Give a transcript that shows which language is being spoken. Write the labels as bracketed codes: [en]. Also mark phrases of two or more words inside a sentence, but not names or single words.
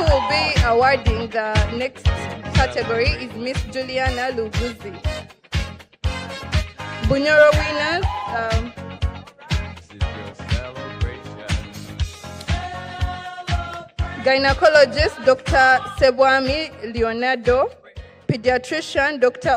[en] be awarding the next category is Miss Juliana Luguzi. Bunyoro winners, gynecologist Dr. Sebwami Leonardo, pediatrician Dr.